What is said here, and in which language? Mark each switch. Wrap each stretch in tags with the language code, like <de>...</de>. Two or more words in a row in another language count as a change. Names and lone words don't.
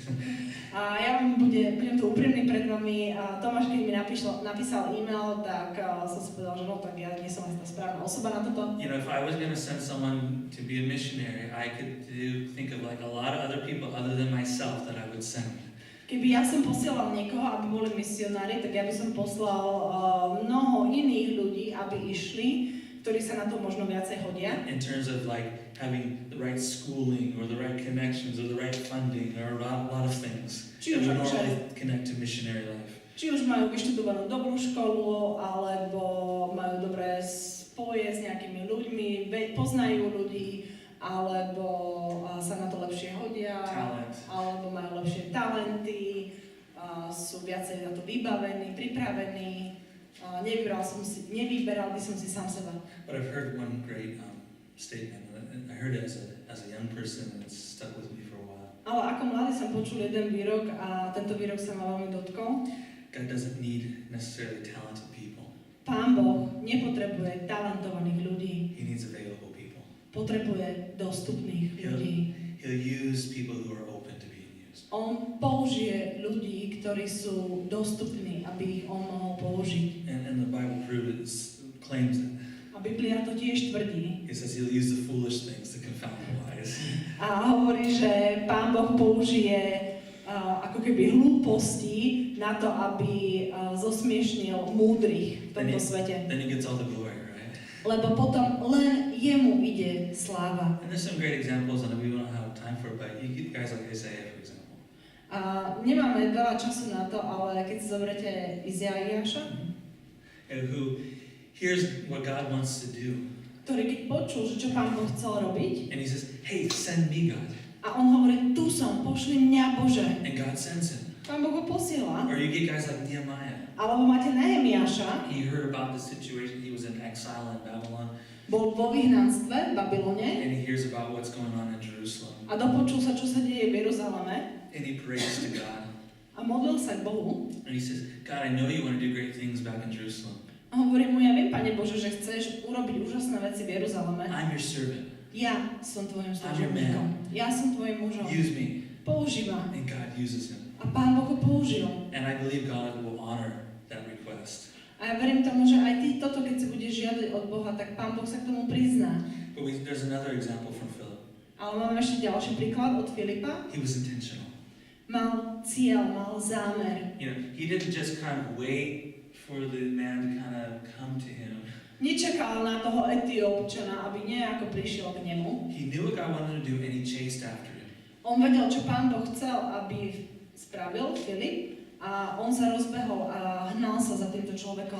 <sk>A ja budem tu úprimný pred vami. A Tomáš, keď mi napísal e-mail, tak som si povedal, že no, tak ja nie som asi tá správna osoba na toto.</sk> <en>You know, if I was going to send someone to be a missionary, I could think of like a lot of other people other than myself that I would send.</en> <sk>Keby ja som posielal niekoho, aby boli misionári, tak ja by som poslal mnoho iných ľudí, aby išli, ktorí sa na to možno viacej hodia.</sk> <en>In terms of like having the right schooling or the right connections or the right funding or a lot of things that would normally connect to missionary life.</en> <sk>Či už majú vyštudovanú dobrú školu, alebo majú dobré spoje s nejakými ľuďmi, poznajú ľudí, alebo sa na to lepšie hodia,</sk> <en>Talent.</en> <sk>alebo majú lepšie talenty, sú viacej na to vybavení, pripravení. Nevyberal by som si sám seba.</sk> <en>But I've heard one great statement, and I heard it as a young person, and it's stuck with me for a while.</en> <sk>Ale ako mladý som počul jeden výrok a tento výrok sa ma veľmi dotkol.</sk> <en>God doesn't need necessarily talented people.</en> <sk>Pán Boh nepotrebuje talentovaných ľudí,</sk> <en>He needs available people.</en> <sk>potrebuje dostupných ľudí.</sk> <en>He'll use people who are open to being used.</en> <sk>On použije ľudí, ktorí sú dostupní, aby ich on mohol použiť.</sk> <en>And the Bible claims that.</en> <sk>A Biblia to tiež tvrdí.</sk> <en>It says He'll use the foolish things to confound the wise.</en> <sk>A hovorí, že Pán Boh použije ako keby hlúposti na to, aby zosmiešnil múdrych v tomto svete.</sk> <en>Then He gets all the glory, right?</en> <sk>Lebo potom len jemu ide sláva.</sk> <en>And there's some great examples, and we don't have time for it, but you get guys like Isaiah, for example.</en> <sk>A nemáme veľa času na to, ale keď si zoberete Izaiáša,</sk> <en>Who hears what God wants to do,</en> <sk>ktorý keď počul, že čo Pán Boh chcel robiť,</sk> <en>and he says, "Hey, send me, God,"</en> <sk>a on hovorí, tu som, pošli mňa Bože.</sk> <en>and God sends him.</en> <sk>Pán Boh ho posiela.</sk> <en>Or you get guys like Nehemiah.</en> <sk>Alebo máte Nehemiáša,</sk> <en>He heard about the situation. He was in exile in Babylon,</en> <sk>bol vo vyhnanstve v Babylone</sk> <en>and he hears about what's going on in Jerusalem,</en> <sk>a dopočul sa, čo sa deje v Jeruzaleme</sk> <en>and he prays to God,</en> <sk>a modlil sa k Bohu.</sk> <en>and he says, "God, I know you want to do great things back in Jerusalem.</en> <sk>A hovorí mu, ja viem, Pane Bože, že chceš urobiť úžasné veci v Jeruzaleme.</sk> <en>I'm your servant.</en> <sk>Ja som tvojim</sk> <en>I'm your</en> <sk>služobníkom.</sk> <en>man.</en> <sk>Ja som tvojim mužom.</sk> <en>Use me."</en> <sk>Použij ma.</sk> <en>And God uses him,</en> <sk>A Pán Boh ho použil.</sk> <en>and I believe God will honor that request.</en> <sk>A ja verím tomu, že aj ty toto, keď si budeš žiadať od Boha, tak Pán Boh sa k tomu prizná.</sk> <en>But there's another example from Philip.</en> <sk>Ale máme ešte ďalší príklad od Filipa.</sk> <en>He was intentional.</en> <sk>Mal cieľ, mal zámer.</sk> <en>You know, he didn't just kind of wait for the man to kind of come to him.</en> <sk>Nečakal na toho Etiópčana, aby nejako prišiel k nemu.</sk> <en>He knew what God wanted to do, and he chased after him.</en> <sk>On vedel, čo Pán Boh chcel, aby spravil Filip, a on sa rozbehol a hnal sa za týmto človekom.</sk>